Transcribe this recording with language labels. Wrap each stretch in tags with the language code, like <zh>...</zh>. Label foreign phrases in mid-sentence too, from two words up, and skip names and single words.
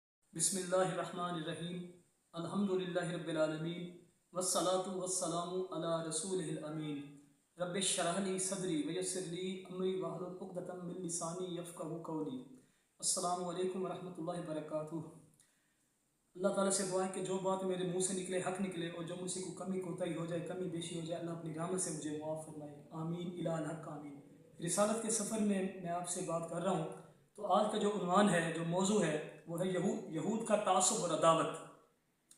<ar>بسم الله الرحمن الرحيم الحمد لله رب العالمين والصلاة والسلام على رسوله الأمين رب اشرح لي صدري ويسر لي أمري واحلل عقدة من لساني يفقهوا قولي. السلام عليكم ورحمة الله وبركاته.</ar> <ur>اللہ تعالیٰ سے دعا ہے کہ جو بات میرے منہ سے نکلے حق نکلے اور جو مجھ سے کوئی کمی کوتاہی ہو جائے، کمی بیشی ہو جائے، اللہ اپنی رحمت سے مجھے معاف فرمائے.</ur> <ar>آمين إلى الحق آمين.</ar> <ur>رسالت کے سفر میں میں آپ سے بات کر رہا ہوں۔ تو آج کا جو عنوان ہے، جو موضوع ہے، وہ ہے یہود کا تعصب اور عداوت.</ur>